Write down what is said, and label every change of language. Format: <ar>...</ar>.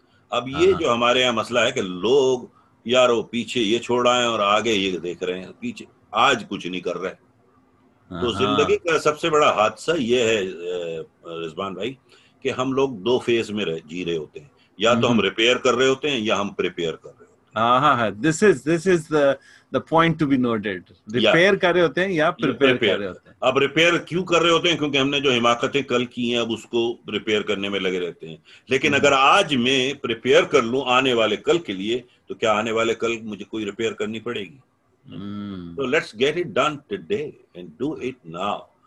<ur>اب یہ جو ہمارے یہاں مسئلہ ہے کہ لوگ یار وہ پیچھے یہ چھوڑ آئے اور آگے یہ دیکھ رہے ہیں، پیچھے آج کچھ نہیں کر رہے. تو زندگی کا سب سے بڑا حادثہ یہ ہے رضوان بھائی کہ ہم لوگ دو فیز میں جی رہے ہوتے ہیں، یا تو ہم ریپیئر کر رہے ہوتے ہیں یا ہم پریپیئر کر رہے ہوتے ہیں.</ur> <en>this is the point to be noted.</en> <ur>Repair کر رہے ہوتے ہیں یا پریپیئر کر رہے ہوتے ہیں. اب ریپیئر کیوں کر رہے ہوتے ہیں؟ کیونکہ ہم نے جو حماقتیں کل کی ہیں اب اس کو ریپیئر کرنے میں لگے رہتے ہیں. لیکن اگر آج میں پریپیئر کر لوں آنے والے کل کے لیے، تو کیا آنے والے کل مجھے کوئی ریپیئر کرنی پڑے گی؟</ur> <en>So let's get it done today and do it now.</en>